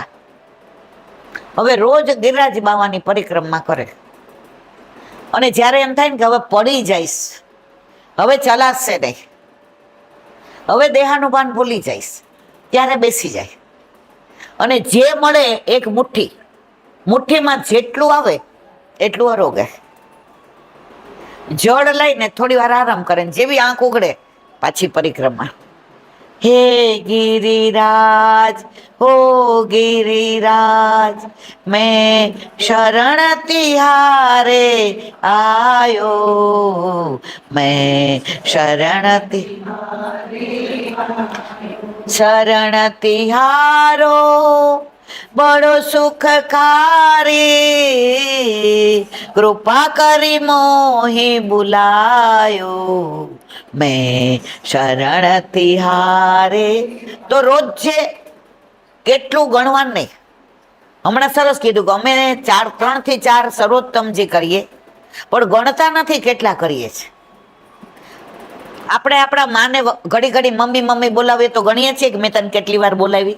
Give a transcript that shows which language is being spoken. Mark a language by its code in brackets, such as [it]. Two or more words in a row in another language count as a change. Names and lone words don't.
[gu] હવે રોજ ગિરિરાજ બાવાની પરિક્રમા કરે, અને જ્યારે એમ થાય ને કે હવે પડી જઈશ, હવે ચલાશે નહીં, હવે દેહાનુભાન ભૂલી જઈશ, ત્યારે બેસી જાય અને જે મળે એક મુઠ્ઠી, મુઠ્ઠીમાં જેટલું આવે એટલું આરોગે, જળ લઈને થોડી વાર આરામ કરે, જેવી આંખ ઉઘડે પાછી પરિક્રમા. [hi] હે गिरिराज हो गिरिराज मैं शरण तिहारे आयो, मैं शरण तिहारो बड़ो सुखकारी, कृपा करी मोहि बुलायो, मैं शरण तिहारे. [gu] તો રોજ છે કેટલું ગણવાનું નહીં. હમણાં સરસ કીધું કે અમે 3 થી 4 સર્વોત્તમજી કરીએ, પણ ગણતા નથી કેટલા કરીએ છીએ. આપણે આપણા માને ઘડી ઘડી મમ્મી મમ્મી બોલાવીએ તો ગણીએ છીએ કે મેં તને કેટલી વાર બોલાવી?